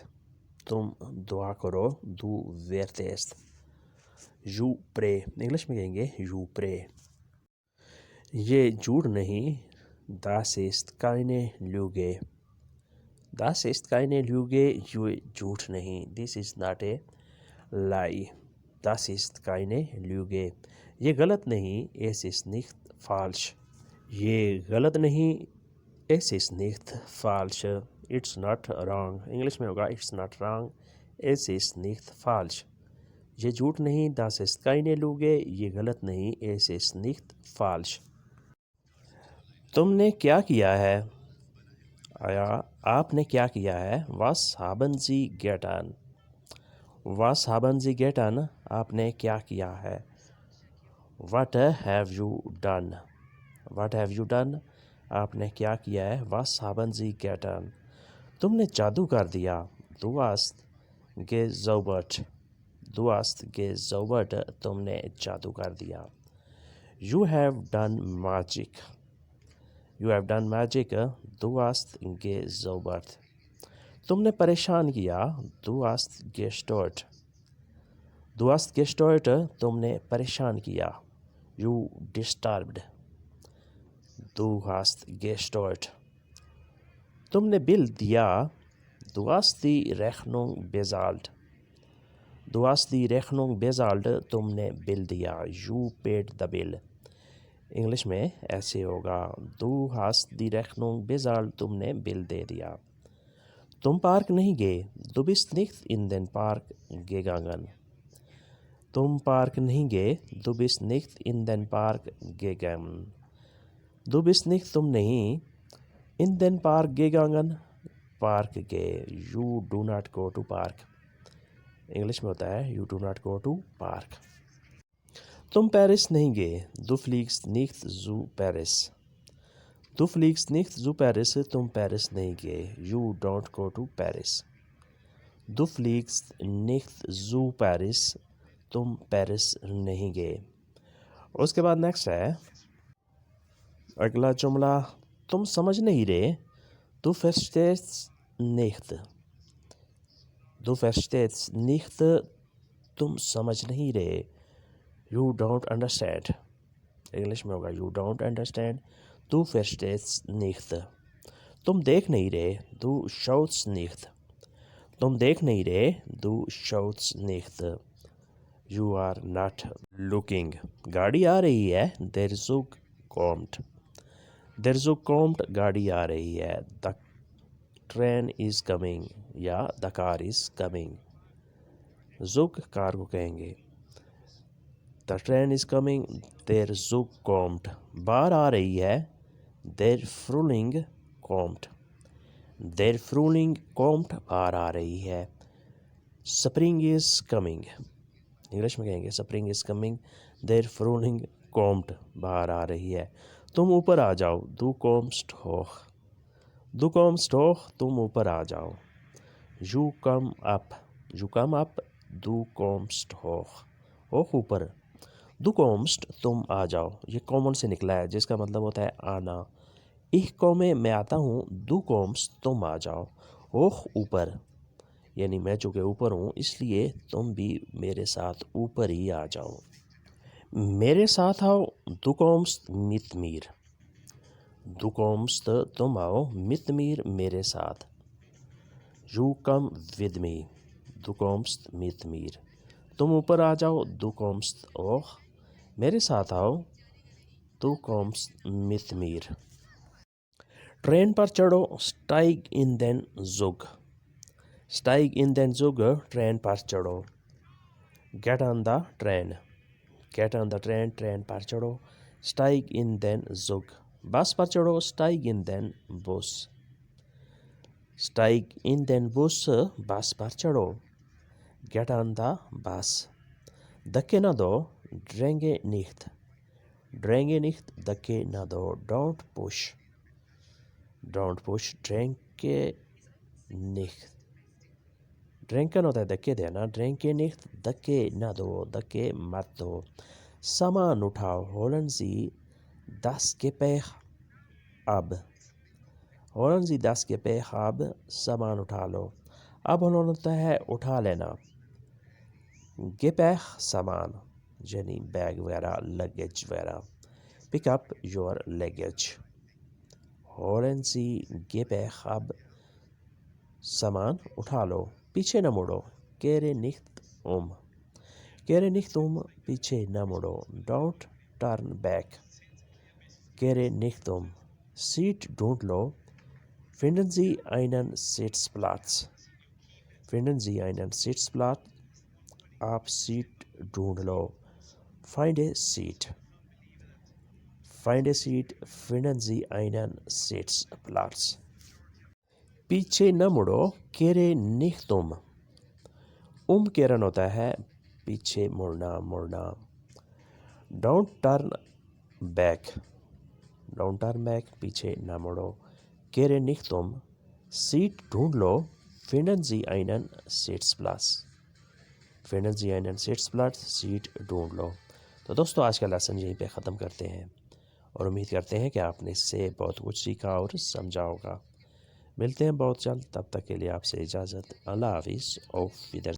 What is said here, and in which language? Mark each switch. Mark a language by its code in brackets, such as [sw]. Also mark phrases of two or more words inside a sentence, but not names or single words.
[ur] تم دعا کرو، [de] du betest۔ [en] you pray، [ur] انگلش میں کہیں گے [en] you pray۔ [ur] یہ جھوٹ نہیں، [de] das ist keine Lüge۔ das ist keine Lüge، [ur] یہ جھوٹ نہیں، [en] this is not a lie۔ [de] das ist keine Lüge، [ur] یہ غلط نہیں، [de] es ist nicht falsch۔ [ur] یہ غلط نہیں، [de] es ist nicht falsch، [en] it's not wrong۔ [ur] انگلش میں ہوگا [en] it's not wrong، [de] es ist nicht falsch۔ [ur] یہ جھوٹ نہیں، [de] das ist keine Lüge، [ur] یہ غلط نہیں، [de] es ist nicht falsch۔ [ur] تم نے کیا کیا ہے، آیا آپ نے کیا کیا ہے، [de] was haben Sie getan۔ was haben Sie getan، [ur] آپ نے کیا کیا ہے۔ [en] what have you done۔ what have you done، [ur] آپ نے کیا کیا ہے، [de] was haben Sie getan۔ [ur] تم نے جادو کر دیا، [de] du hast gezaubert۔ du hast gezaubert، [ur] تم نے جادو کر دیا۔ [en] you have done magic۔ you have done magic، [de] du hast gezaubert۔ [ur] تم نے پریشان کیا، [de] du hast gestört۔ du hast gestört، [ur] تم نے پریشان کیا، [en] you disturbed۔ [de] du hast gestört۔ [ur] تم نے بل دیا، [de] du hast die Rechnung bezahlt۔ du hast die Rechnung bezahlt، [ur] تم نے بل دیا، [en] you paid the bill۔ [ur] انگلش میں ایسے ہوگا [de] du hast die Rechnung bezahlt، [ur] تم نے بل دے دیا۔ تم پارک نہیں گئے، [de] du bist nicht in den Park gegangen۔ [ur] تم پارک نہیں گئے، [de] du bist nicht in den Park gegangen۔ du bist nicht [ur] تم نہیں، [de] in den Park gegangen [ur] پارک گئے، [en] you do not go to park۔ [ur] انگلش میں ہوتا ہے [en] you do not go to park۔ [ur] تم پیرس نہیں گئے، [de] du fliegst nicht zu Paris۔ Du fliegst nicht zu Paris, [ur] تم پیرس نہیں گئے. [en] You don't go to Paris. [de] Du fliegst nicht zu Paris, [ur] تم پیرس نہیں گئے. اس کے بعد نیکسٹ ہے اگلا جملہ تم سمجھ نہیں رہے. [de] Du verstehst nicht. Du verstehst nicht, [ur] تم سمجھ نہیں رہے. [en] You don't understand. [ur] انگلش میں ہوگا [en] you don't understand. [de] Du verstehst nicht. [ur] تم دیکھ نہیں رہے. [de] Du schaust nicht. [ur] تم دیکھ نہیں رہے. [de] Du schaust nicht. [en] You are not looking. [ur] گاڑی آ رہی ہے. [de] Der Zug kommt. Der Zug kommt. [ur] گاڑی آ رہی ہے. [en] The train is coming یا the car is coming. [ur] Zug کار کو کہیں گے. [en] The train is coming. [de] Der Zug kommt. [ur] بار آ رہی ہے. [de] Der Frühling kommt. Der Frühling kommt. [ur] بار آ رہی ہے. [en] Spring is coming. [ur] انگلش میں کہیں گے [en] Spring is coming. [de] Der Frühling kommt. [ur] بار آ رہی ہے. تم اوپر آ جاؤ. [de] Du kommst hoch. Du kommst hoch. [ur] تم اوپر آ جاؤ. [en] You come up. You come up. [de] Du kommst hoch. hoch اوپر. Du kommst [ur] تم آ جاؤ. یہ کامن سے نکلا ہے جس کا مطلب ہوتا ہے آنا. [de] Ich komme [ur] میں آتا ہوں. [de] Du kommst [ur] تم آ جاؤ. hoch اوپر یعنی میں چونکہ اوپر ہوں اس لیے تم بھی میرے ساتھ اوپر ہی آ جاؤ. میرے ساتھ آؤ. [de] Du kommst mit mir. Du kommst [ur] تم آؤ. [de] mit mir [ur] میرے ساتھ. [en] You come with me. [de] Du kommst mit mir. [ur] تم اوپر آ جاؤ. [de] Du kommst hoch. [ur] میرے ساتھ آؤ. [de] Du kommst mit mir. [ur] ٹرین پر چڑھو. [de] Steig in den Zug. Steig in den Zug. [ur] ٹرین پر چڑھو. [en] Get on the train. Get on the train. [ur] ٹرین پر چڑھو. [de] Steig in den Zug. [ur] بس پر چڑھو. [de] Steig in den Bus. Steig in den Bus. [ur] بس پر چڑھو. [en] Get on the bus. [ur] دھکے نہ دو. [de] Dränge nicht. Dränge nicht. [ur] دھکے نہ دو. [en] Don't push. Don't push. [de] Dränge nicht. [ur] ڈرینکن ہوتا ہے دھکے دینا. [de] Dränge nicht. [ur] دھکے نہ دو. دھکے مت دو. سامان اٹھاؤ. [de] Holen Sie das Gepäck ab. Holen Sie das Gepäck ab. [ur] سامان اٹھا لو. اب ہوتا ہے اٹھا لینا. Gepäck سامان یعنی بیگ وغیرہ لگیج وغیرہ. [en] Pick up your luggage. [de] Holen Sie Gepäck ab. [ur] سامان اٹھا لو. پیچھے نہ مڑو. [de] Kehre nicht um. Kehre nicht um. [ur] پیچھے نہ مڑو. [en] Don't turn back. [de] Kehre nicht um. [ur] سیٹ ڈھونڈ لو. [de] Finden Sie einen Sitzplatz. Finden Sie einen Sitzplatz. [ur] آپ سیٹ ڈھونڈ لو. [en] Find a seat. Find a seat. [de] Finden Sie einen Sitzplatz. [ur] پیچھے نہ مڑو. [de] Kehre nicht um. [ur] کیرن ہوتا ہے پیچھے مڑنا. [en] Don't turn back. Don't turn back. [ur] پیچھے نہ مڑو. [de] Kehre nicht um. [ur] سیٹ ڈھونڈ لو. [de] Finden Sie einen Sitzplatz. Finden Sie einen Sitzplatz. [ur] سیٹ ڈھونڈ لو. تو دوستو آج کا لیسن یہیں پہ ختم کرتے ہیں اور امید کرتے ہیں کہ آپ نے اس سے بہت کچھ سیکھا اور سمجھا ہوگا. ملتے ہیں بہت جلد. تب تک کے لیے آپ سے اجازت. اللہ حافظ. [de] auf Wiedersehen.